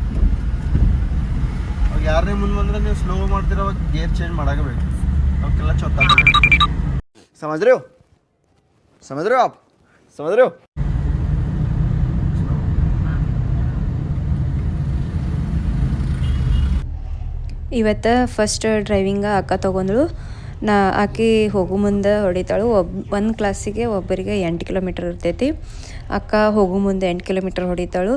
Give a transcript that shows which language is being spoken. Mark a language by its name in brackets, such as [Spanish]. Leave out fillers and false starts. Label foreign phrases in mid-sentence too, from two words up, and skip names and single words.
[Kannada] ಅವಾಗ ಯಾರನೇ ಮುಂದೆ ಬಂದ್ರೆ ನೀವು ಸ್ಲೋ ಮಾಡ್ತೀರ, ಅವಾಗ [English] gear change [Kannada] ಮಾಡಾಕಬೇಕು. ಅವಾಗ ಕ್ಲಚ್ ಒತ್ತಾಗಬೇಕು. [Hindi] समझ रहे हो? समझ रहे हो आप? समझ रहे हो? [Kannada] ಇವತ್ತು [English] first driving [Kannada] ಅಕ್ಕ ತೊಗೊಂಡ್ಳು. ಆಕೆ ಹೋಗೋ ಮುಂದೆ ಹೊಡಿತಾಳು. ಒಂದು ಕ್ಲಾಸಿಗೆ ಒಬ್ಬರಿಗೆ 8 ಕಿಲೋಮೀಟ್ರ್ ಇರ್ತೈತಿ. ಅಕ್ಕ ಹೋಗೋ ಮುಂದೆ 8 ಕಿಲೋಮೀಟ್ರ್ ಹೊಡಿತಾಳು.